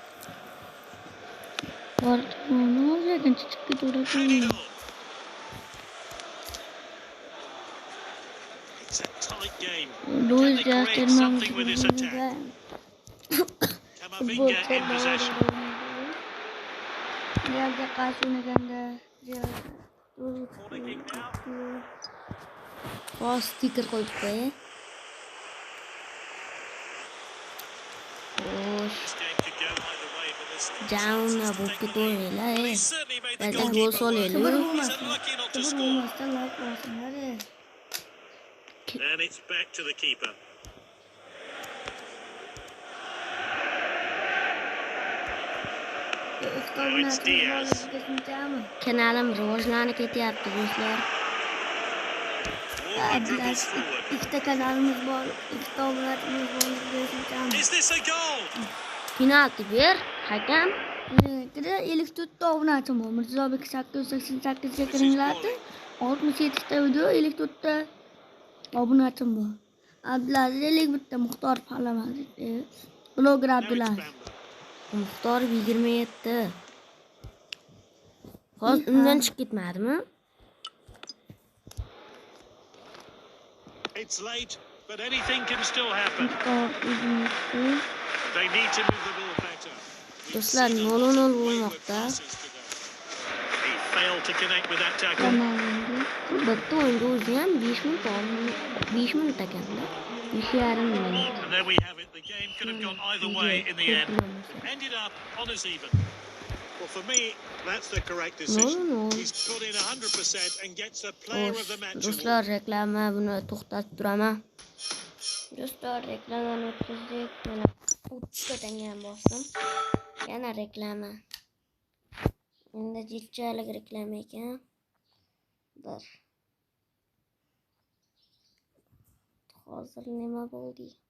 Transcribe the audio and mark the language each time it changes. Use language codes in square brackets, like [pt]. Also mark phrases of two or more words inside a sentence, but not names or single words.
[en] It's a tight game. Luis Can they create something with this attack? Camavinga in possession. [uz] Sticker qo'yib qo'y. Jauna bo'lib ketaveringlar. Qayta gol solaylik. [en] Then it's back to the keeper. Now it's Diaz. [uz] Kanalim rivojlanib ketyapti do'stlar. Ikkita kanalimiz bor, ikkita obunachimiz bor. [en] Is this a goal? [uz] Penalti ber, hakam. 54 ta obunachim bor. Mirzobek 888 ga kiringlar. 67 ta video, 54 ta obunachim bor. Abdulaziz 51 ta, Muxtor Parlament. Bloger Abdulaziz. Muxtor 27. Hozir undan chiqib ketmadimi? [en] It's late, but anything can still happen. They need to move the ball better. [uz] Do'stlar 0-0 bo'lmoqda. [en] He failed to connect with that tackle. [uz] Bitta o'yinda o'zi ham 5 minut, 5 minut ekanda. 5,5 minut. [en] And there we have it. The game could have gone either way in the end. Ended up on as even. Well, for me, that's the correct decision. No. He's put in 100% and gets a player of the match award. [uz] Do'stlar reklama buni to'xtatib turaman. Do'stlar reklamani o'tkazdik. Mana 30 ta tanga bosdim. Yana reklama. Endi jilchalik reklama ekan. Bir. Hozir nima bo'ldi?